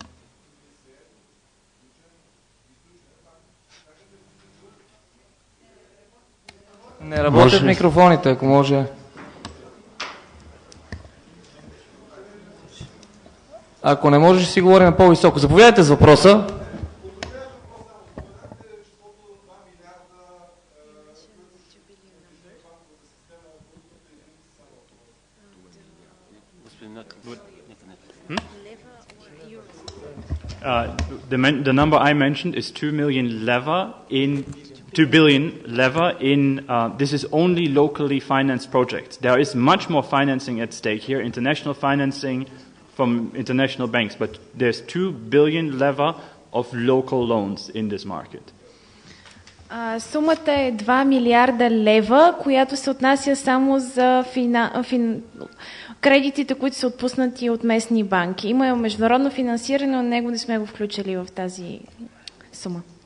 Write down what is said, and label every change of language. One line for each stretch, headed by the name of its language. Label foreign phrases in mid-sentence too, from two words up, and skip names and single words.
Bulgarian: Не работят микрофоните, ако може. Ако не може, ще си говорим по-високо. Заповядайте с въпроса.
English: The number I mentioned is 2 billion leva in this is only locally financed projects. There is much more financing at stake here, international financing from international banks, but there's 2 billion leva of local loans in this market.
Bulgarian: Сумата е 2 милиарда лева, която се отнася само за кредитите, които са отпуснати от местни банки. Има международно финансиране, но него не сме го включили в тази сума.